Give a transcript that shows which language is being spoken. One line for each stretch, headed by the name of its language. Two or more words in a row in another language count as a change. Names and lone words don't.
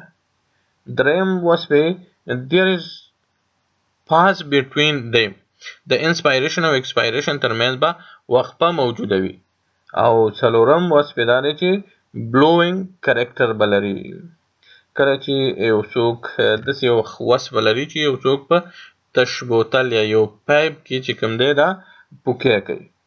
Pashto: دریم وصف
English: there is pause between them
Pashto: د انسپایریشن او ایکسپایریشن ترمنځ به وقفه موجوده وي. او څلورم وصف یې دا دی چې
English: blowing character
Pashto: به لري. کله چې یو څوک داسې یو وصف لري چې یو څوک په تش بوتل یا یو پایپ کې چې کوم دی دا پوکی کوي.